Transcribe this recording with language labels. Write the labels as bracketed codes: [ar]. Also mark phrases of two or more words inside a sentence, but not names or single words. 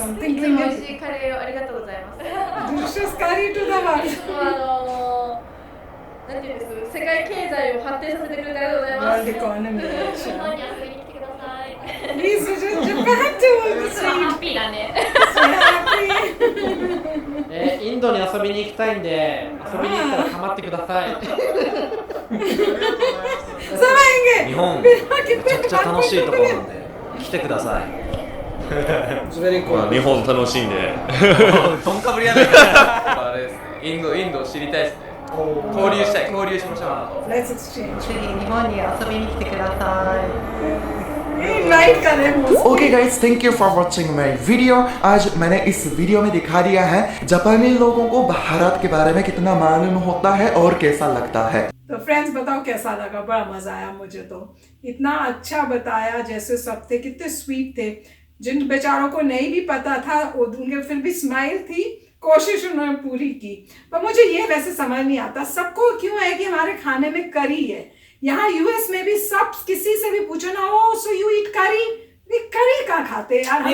[en] Something [ja] いつも美 [en] to [ja] 味しいカレーをありがとうございます [en] delicious curry to the heart. [ja] なんていうんです世界経済を発展させてくれてありがとうございます [en] World economy. [ja] 日本に遊びに来てください [en] Please visit Japan to [ja] それハ [en] see. [ja] ッピーだね [en] Happy. [ja] インドに遊びに行きたいんで、遊びに行ったら構ってください。 [hi] सब आएंगे. [ja] 日本 [hi] कितने [ja] めちゃくちゃ楽しいところなんで来てください まあ日本楽しんでとんかぶりやないかあれですねインドを知りたいですね交流したい交流しましょう [en] Let's exchange. [ja] ぜひ日本に遊びに来てください。 [hi] Invite करें मुझे. [en] okay guys thank you for watching my video [hi] आज मैंने इस वीडियो में दिखा दिया है जापानी लोगों को भारत के बारे में कितना मालूम होता है और कैसा लगता है तो फ्रेंड्स बताओ कैसा लगा बड़ा मजा आया मुझे तो इतना अच्छा बताया जैसे सब थे कितने स्वीट थे जिन बेचारों को नहीं भी पता था उनके फिर भी स्माइल थी कोशिश उन्होंने पूरी की पर मुझे ये वैसे समझ नहीं आता सबको क्यों है कि हमारे खाने में करी है यहाँ यूएस में भी सब किसी से भी पूछो ना [en] oh so you eat curry [hi] करी कहाँ खाते हैं यार